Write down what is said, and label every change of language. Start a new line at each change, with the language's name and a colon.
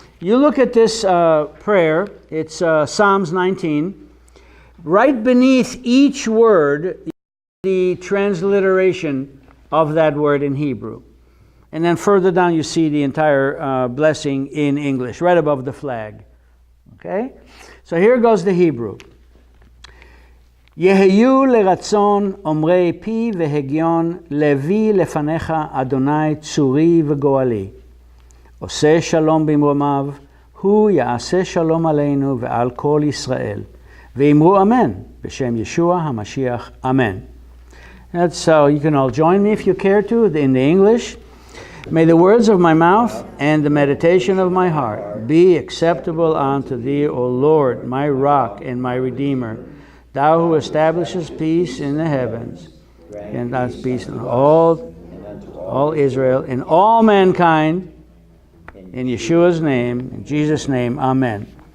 English: You look at this prayer, it's Psalms 19. Right beneath each word, the transliteration of that word in Hebrew. And then further down, you see the entire blessing in English, right above the flag. Okay? So here goes the Hebrew.
Hebrew: יהיו לרצון אומרי פי והגיון להביא לפניך אדוני צורי וגואלי. עושה שלום במרומיו, הוא יעשה שלום עלינו ועל כל ישראל. ואמרו אמן, בשם ישוע המשיח, amen.
English: That's so you can all join me if you care to in the English. May the words of my mouth and the meditation of my heart be acceptable unto thee, O Lord, my rock and my redeemer, thou who establishes peace in the heavens, and thou peace in all Israel, in all mankind, in Yeshua's name, in Jesus' name, amen.